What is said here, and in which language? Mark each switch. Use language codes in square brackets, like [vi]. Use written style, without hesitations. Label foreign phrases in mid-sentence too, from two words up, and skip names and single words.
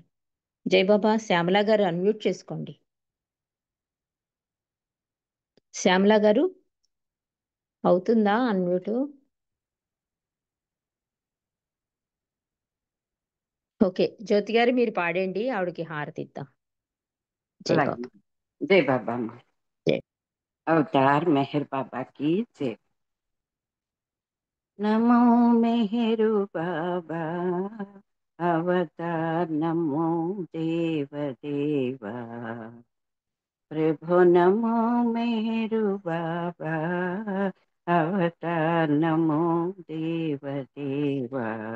[te] జయబాబా శ్యామల గారు అన్మ్యూట్ చేసుకోండి. శ్యామల గారు అవుతుందా అన్మ్యూట్? ఓకే. జ్యోతి గారు మీరు పాడండి. ఆవిడకి హారతి ఇద్దాం. జయబాబా. అలాగే. జై బాబా అమ్మ. జై. [hi] అవతార్ మెహర్ బాబా की जय। नमो मेहरु बाबा अवतार नमो देव देवा। प्रभु नमो मेहरु बाबा अवतार नमो देव देवा।